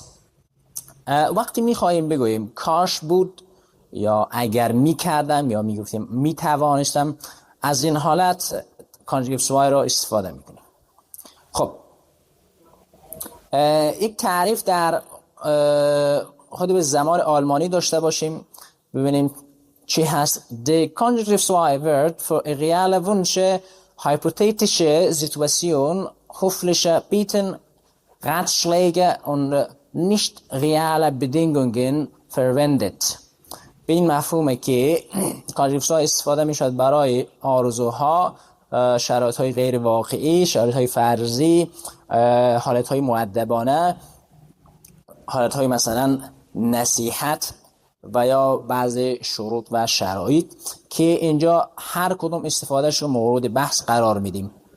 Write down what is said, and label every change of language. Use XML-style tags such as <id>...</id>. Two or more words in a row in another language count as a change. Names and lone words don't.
<fa>وقتی میخواییم بگوییم کاش بود یا اگر میکردم یا میگفتیم میتوانستم، از این حالت</fa> <de>Konjunktiv zwei</de> <fa>را استفاده میکنیم. خب یک تعریف در خود به زبان آلمانی داشته باشیم، ببینیم چی هست.</fa> <de>The conjugative zwei wird für reale Wünsche, hypothetische Situation, höfliche Bitten, Ratschläge und nicht reale Bedingungen verwendet.</de> <fa>به این مفهومه که</fa> <de>Konjunktiv zwei</de> <fa>استفاده میشود برای آرزوها، شرایط‌های غیر واقعی، شرایط‌های فرضی، حالت‌های مؤدبانه، حالت‌های مثلا نصیحت و یا بعضی شروط و شرایط که اینجا هر کدوم استفادهش رو مورد بحث قرار میدیم.</fa>